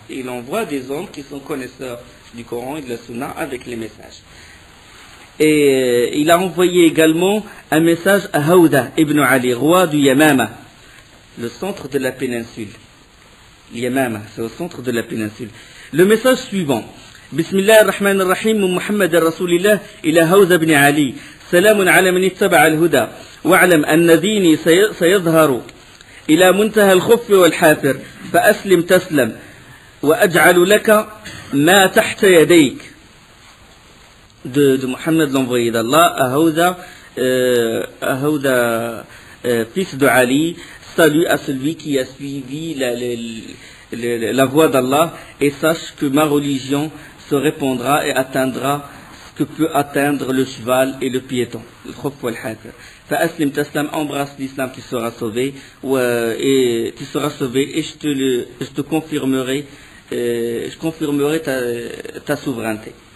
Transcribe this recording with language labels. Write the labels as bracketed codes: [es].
[fr] Il envoie des hommes qui sont connaisseurs du Coran et de la Sunna avec les messages. Et il a envoyé également un message à Hawda ibn Ali, roi du Yamama, le centre de la péninsule. Yamama, c'est au centre de la péninsule. Le message suivant. [ar] بسم الله الرحمن الرحيم من محمد رسول الله إلى هوذا بن علي سلام على من اتبع الهدى واعلم أن ديني سيظهر إلى منتهى الخف والحافر فأسلم تسلم وأجعل لك ما تحت يديك [fr] de Mohammed l'envoyé d'Allah à Hawda fils de Ali. Salut à celui qui a suivi la voie d'Allah et sache que ma religion se répandra et atteindra ce que peut atteindre le cheval et le piéton. [ar] Fa'aslim taslam, [fr] embrasse l'islam, tu seras sauvé, et tu seras sauvé, et je te confirmerai, ta souveraineté.